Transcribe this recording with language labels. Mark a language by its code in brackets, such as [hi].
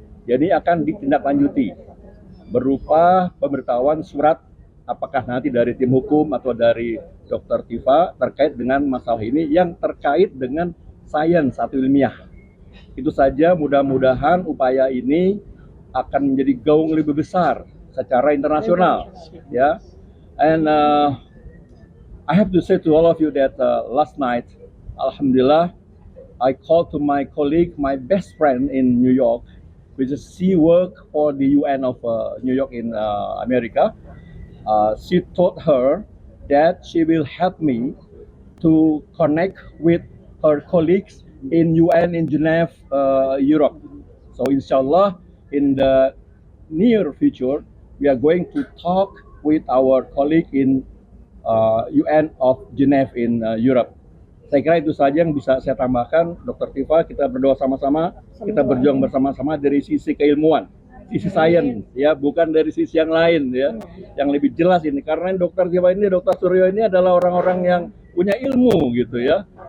[id] Jadi akan ditindaklanjuti berupa pemberitahuan surat apakah nanti dari tim hukum atau dari Dr. Tifah terkait dengan masalah ini yang terkait dengan sains atau ilmiah. Itu saja, mudah-mudahan upaya ini akan menjadi gaung lebih besar secara internasional ya. [en] And I have to say to all of you that last night, alhamdulillah, I called to my colleague, my best friend in New York, which is she work for the UN of New York in America. She told her that she will help me to connect with her colleagues in UN in Geneva, Europe. So inshallah, in the near future, we are going to talk with our colleague in UN of Geneva in Europe. [id] Saya kira itu saja yang bisa saya tambahkan, Dr. Tifah. Kita berdoa sama-sama, kita berjuang bersama-sama dari sisi keilmuan, sisi sains, ya, bukan dari sisi yang lain, ya, yang lebih jelas ini. Karena Dr. Tifah ini, Dr. Suryo ini adalah orang-orang yang punya ilmu, gitu ya.